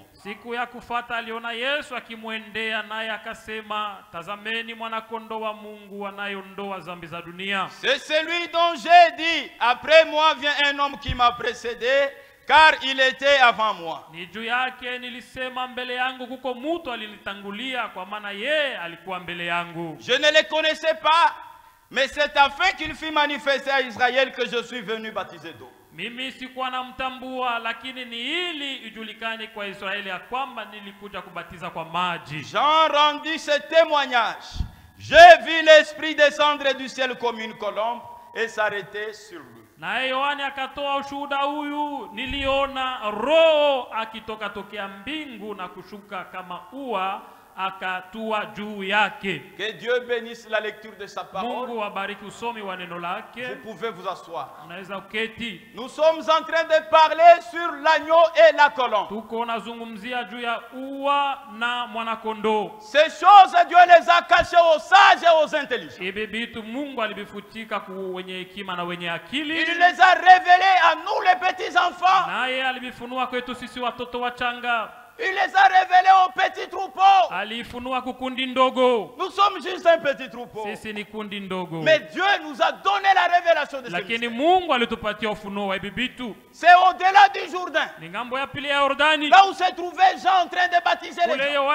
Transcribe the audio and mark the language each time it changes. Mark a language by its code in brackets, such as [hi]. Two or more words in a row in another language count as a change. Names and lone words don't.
[fr] C'est celui dont j'ai dit: après moi vient un homme qui m'a précédé, car il était avant moi. Je ne le connaissais pas, mais c'est afin qu'il fût manifesté à Israël que je suis venu baptiser d'eau. [sw] Mimi sikuwa namtambua, lakini ni ili ijulikane kwa Israeli ya kwamba nilikuja kubatiza kwa maji. [fr] Jean rendit ce témoignage. J'ai vu l'Esprit descendre du ciel comme une colombe et s'arrêter sur lui. [sw] Na Yohana akatoa ushuhuda huyu: niliona roho akitoka tokea mbingu na kushuka kama ua akatua juu yake. [fr] Que Dieu bénisse la lecture de sa parole. [sw] Mungu abariki usomi wa neno lake. [fr] Vous pouvez vous asseoir. [sw] Unaweza uketi. [fr] Nous sommes en train de parler sur l'agneau et la colombe. [sw] Tuko nazungumzia juu ya ua na mwanakondoo. [fr] Ces choses Dieu les a cachées aux sages et aux intelligents. [sw] Ibi bitu Mungu alibifutika kwa wenye hekima na wenye akili. [fr] Il les a révélés à nous les petits enfants. [sw] Naye alibifunua kwetu sisi watoto wachanga. [fr] Il les a révélés aux petits troupeaux. Nous sommes juste un petit troupeau. Mais Dieu nous a donné la révélation de ce mystère. C'est au-delà du Jourdain. Là où se trouvait Jean en train de baptiser les gens.